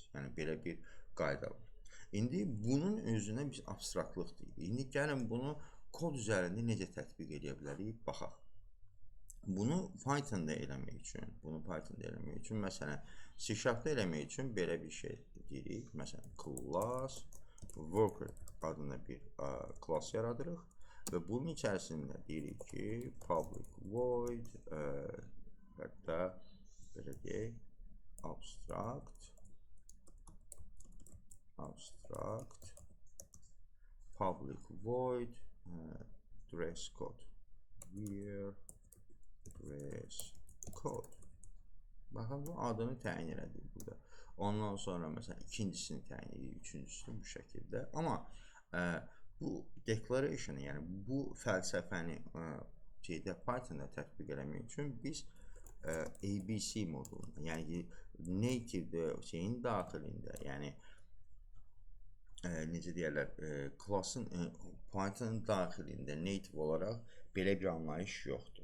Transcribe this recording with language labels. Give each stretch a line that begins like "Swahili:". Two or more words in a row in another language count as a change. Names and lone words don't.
Azerbaijani: Yəni, belə bir qayda var. İndi bunun özünə biz abstraktlıq deyirik. İndi gəlin bunu kod üzərində necə tətbiq edə bilərik, baxaq. Bunu Python'da eləmək üçün, məsələn, C-Sharp'da eləmək üçün belə bir şey deyirik. Məsələn,
English: class worker
Azerbaijani: adında bir class yaradırıq və bunun içərisində deyirik ki,
English: public void,
Azerbaijani: hətta belə deyək,
English: abstract public void dress code here dress code.
Azerbaijani: Baxın, bu adını təyin elədik burada. Ondan sonra məsələn ikincisini təyin edirik, üçüncüsünü bu şəkildə. Amma bu declaration, yəni bu fəlsəfəni Python'da tətbiq eləmək üçün biz ABC modulunda, yəni native şeyin daxilində, yəni necə deyərlər, classın Python daxilində native olaraq belə bir anlayış yoxdur.